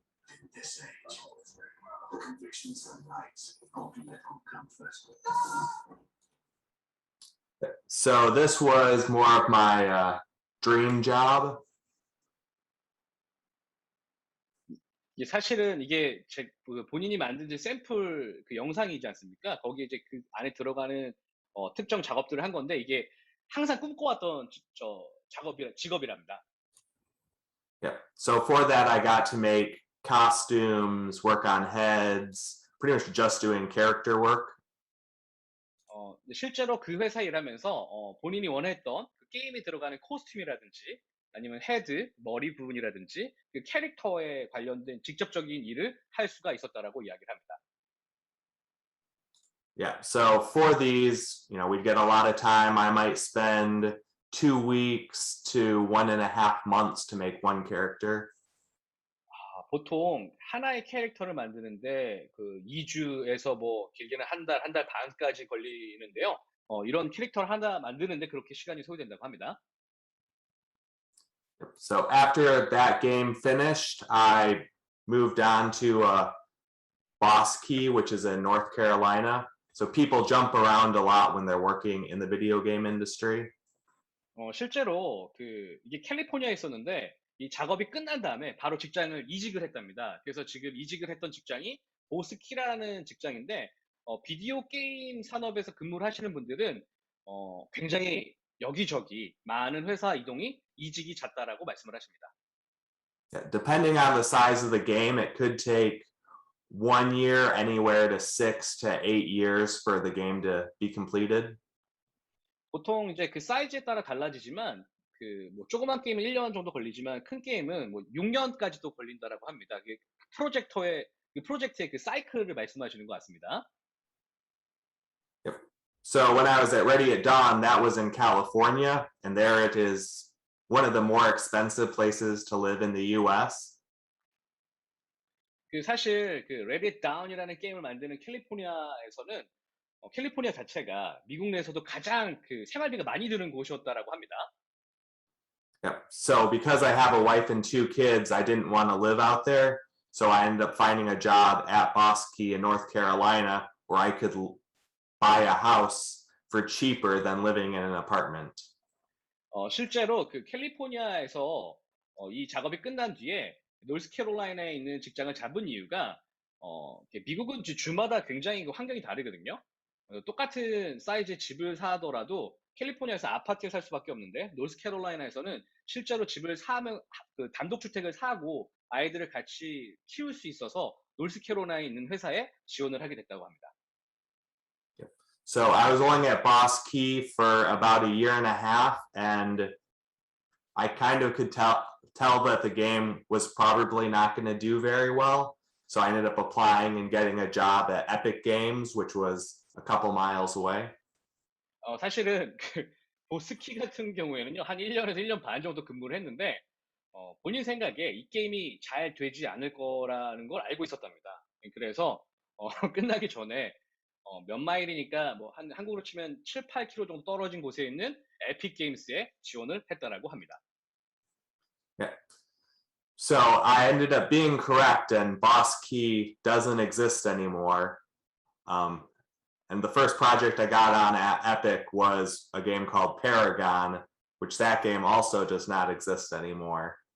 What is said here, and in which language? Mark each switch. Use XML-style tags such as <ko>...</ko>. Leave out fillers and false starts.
<en>In this age, the convictions are light, ultimate comfort. So this was more of my dream job.</en> <ko>사실은 이게 본인이 만든 샘플 그 영상이지 않습니까? 거기에 이제 그 안에 들어가는 특정 작업들을 한 건데 이게 항상 꿈꿔왔던 직업이랍니다.</ko> <en>Yeah. So for that, I got to make costumes, work on heads, pretty much just doing character work.</en> <ko>실제로 그 회사 일하면서 본인이 원했던 그 게임에 들어가는 코스튬이라든지 아니면 헤드, 머리 부분이라든지 그 캐릭터에 관련된 직접적인 일을 할 수가 있었다라고 이야기를 합니다.</ko> <en>Yeah. So for these, we'd get a lot of time. I might spend 2 weeks to 1.5 months to make one character.</en> <ko>보통 하나의 캐릭터를 만드는데 그 2주에서 뭐 길게는 한 달 반까지 걸리는데요. 이런 캐릭터를 하나 만드는데 그렇게 시간이 소요된다고 합니다.</ko> <en>So after that game finished, I moved on to Boss Key, which is in North Carolina. So people jump around a lot when they're working in the video game industry.</en> <ko>실제로 이게 캘리포니아에 있었는데 이 작업이 끝난 다음에 바로 직장을 이직을 했답니다. 그래서 지금 이직을 했던 직장이 보스키라는 직장인데 비디오 게임 산업에서 근무를 하시는 분들은 굉장히 여기저기 많은 회사 이동이 이직이 잦다라고 말씀을 하십니다.</ko> <en>Yeah, depending on the size of the game, it could take 1 year, anywhere to 6 to 8 years for the game to be completed.</en> <ko>보통 이제 그 사이즈에 따라 달라지지만 뭐 조그만 게임은 1년 정도 걸리지만 큰 게임은 뭐 6년까지도 걸린다라고 합니다. 그게 프로젝트의 그 사이클을 말씀하시는 것 같습니다.</ko> <en>Yep. So when I was at Ready at Dawn, that was in California, and there it is one of the more expensive places to live in the US.</en> <ko>사실 Let It Down이라는 게임을 만드는 캘리포니아에서는 캘리포니아 자체가 미국 내에서도 가장 생활비가 많이 드는 곳이었다라고 합니다.</ko> <en>Yeah. So because I have a wife and 2 kids, I didn't want to live out there. So I ended up finding a job at Boss Key in North Carolina where I could buy a house for cheaper than living in an apartment.</en> <ko>실제로 캘리포니아에서 이 작업이 끝난 뒤에 노스캐롤라이나에 있는 직장을 잡은 이유가 미국은 주마다 굉장히 환경이 다르거든요. 똑같은 사이즈의 집을 사더라도 캘리포니아에서 아파트에 살 수밖에 없는데 노스캐롤라이나에서는 실제로 집을 사면 단독주택을 사고 아이들을 같이 키울 수 있어서 노스캐롤라이나에 있는 회사에 지원을 하게 됐다고 합니다.</ko> <en>So I was only at Boss Key for about 1.5 years, and I kind of could tell that the game was probably not going to do very well. So I ended up applying and getting a job at Epic Games, which was a couple miles away.</en> <ko>사실은 보스키 같은 경우에는요, 한 1년에서 1년 반 정도 근무를 했는데, 본인 생각에 이 게임이 잘 되지 않을 거라는 걸 알고 있었답니다. 그래서, 끝나기 전에, 몇 마일이니까, 뭐, 한국으로 치면 7, 8km 정도 떨어진 곳에 있는 에픽 게임스에 지원을 했다라고 합니다.</ko> <en>Yeah. So I ended up being correct, and Boss Key doesn't exist anymore. And And the first project I got on at Epic was a game called Paragon, which that game also does not exist anymore.</en>